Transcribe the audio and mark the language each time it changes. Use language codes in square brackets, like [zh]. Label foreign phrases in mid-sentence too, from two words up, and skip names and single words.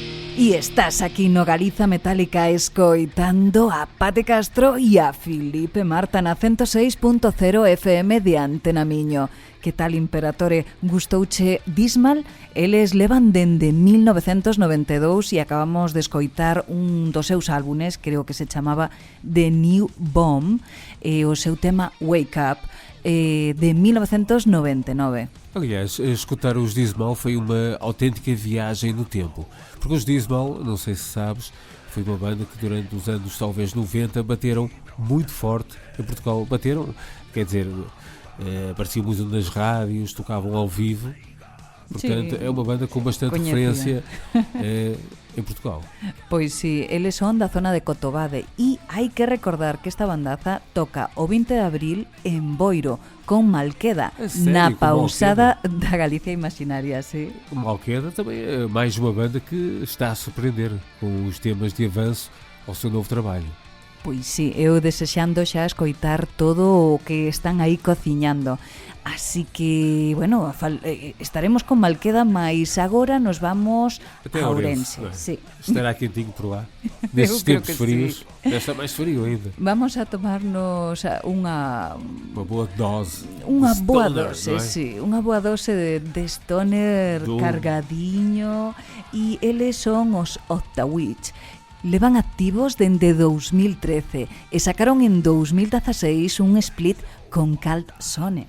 [gl] E estás aquí no Galiza Metálica escoitando a Pate Castro e a Filipe Marta na 106.0 FM de Antena Miño. Que tal, Imperatore? Gustouche Dismal? Eles levan dende 1992 e acabamos de escoitar un dos seus álbumes, creo que se chamaba The New Bomb, e o seu tema Wake Up, de 1999. [pt] Aliás, escutar os Dismal foi uma autêntica viagem no tempo, porque os Dismal, não sei se sabes, foi uma banda que durante os anos talvez 90 bateram muito forte em Portugal. Bateram, quer dizer, apareciam muito nas rádios, tocavam ao vivo. Portanto, é uma banda com bastante referência en Portugal. [gl] Pois si, eles son da zona de Cotobade e hai que recordar que esta bandaza toca o 20 de abril en Boiro con Malqueda, na pausada da Galicia Imaginaria, sí. [pt] Malqueda também é mais uma banda que está a surpreender com os temas de avanço ao seu novo trabalho. [gl] Pois si, eu desexando xa escoitar todo o que están aí cociñando. Así que, bueno, estaremos con Malqueda, [pt] mas agora nos vamos até a Ourense. [gl] Sí. [pt] Estará quentinho por lá. Nesses tempos frios, deve estar mais frio ainda. [gl] Vamos a tomarnos [pt] uma boa dose. [gl] Unha boa stoner, dose, é? sí. Unha boa dose de stoner cargadiño. E eles son os Octawitch. Levan activos dende 2013 e sacaron en 2016 un split con Cult Sone.